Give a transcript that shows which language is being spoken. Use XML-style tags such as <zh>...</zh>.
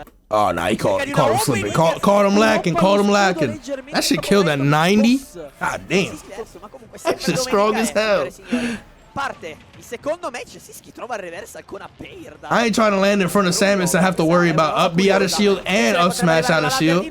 <en>Oh, nah, he called him slipping. Called him lacking. That shit killed at 90. God damn. That shit's strong as hell.</en> <it>Parte il secondo match, Sisqui trova il reverse ancora per</it> <en>I ain't trying to land in front of Samus and have to worry about up B out of shield and up smash out of shield.</en>